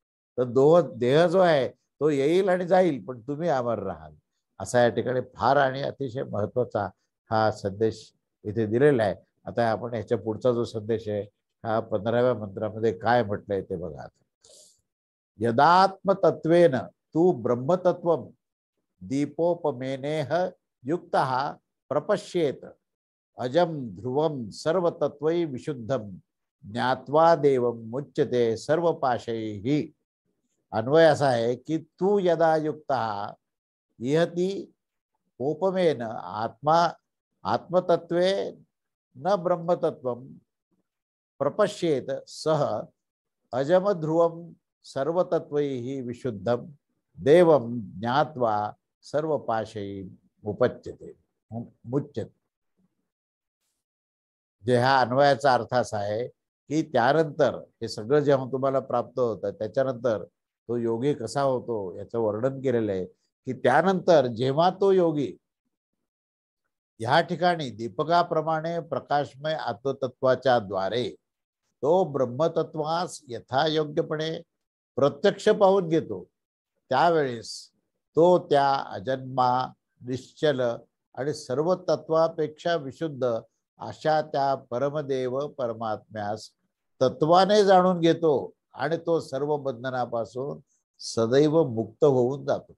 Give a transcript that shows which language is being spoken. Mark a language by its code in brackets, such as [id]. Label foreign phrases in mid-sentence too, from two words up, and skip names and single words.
[mr] तर देह जो आहे तो येईल आणि जाईल, पण तुम्ही अमर राहाल. असा या ठिकाणी फार आणि अतिशय महत्वाचा हा संदेश इथे दिलेला आहे. आता आपण ह्याच्या पुढचा जो संदेश आहे हा 15व्या मंत्रामध्ये काय म्हटलंय ते बघा. [sa] यदात्मतत्वेन तू ब्रह्मतत्वम दीपोपमेनेह युक्तः प्रपश्येत अजम ध्रुवम सर्वतत्वै विशुद्धम ज्ञात्वा देवम मुच्यते सर्व पाशैहि. [mr] अन्वय असा आहे की [sa] तू यदा युक्त इहती उपमेन आत्मतत्वे न ब्रह्मतत्वम प्रपश्येत सह अजम ध्रुवम सर्वतत्वैहि विशुद्धम देवम ज्ञात्वा सर्व पाशैहि उपच्यते मुच्यते. [mr] जे ह्या अन्वयाचा अर्थ असा आहे की त्यानंतर हे सगळं जेव्हा तुम्हाला प्राप्त होतं त्याच्यानंतर तो योगी कसा होतो याचं वर्णन केलेलं आहे की त्यानंतर जेव्हा तो योगी ह्या ठिकाणी दीपकाप्रमाणे प्रकाशमय आत्मतत्वाच्या द्वारे तो ब्रह्मतत्वास यथायोग्यपणे प्रत्यक्ष पाहून घेतो, त्यावेळेस तो त्या अजन्मा, निश्चल आणि सर्व तत्वापेक्षा विशुद्ध अशा त्या परमदेव परमात्म्यास तत्वाने जाणून घेतो आणि तो सर्व बंधनापासून सदैव मुक्त होऊन जातो.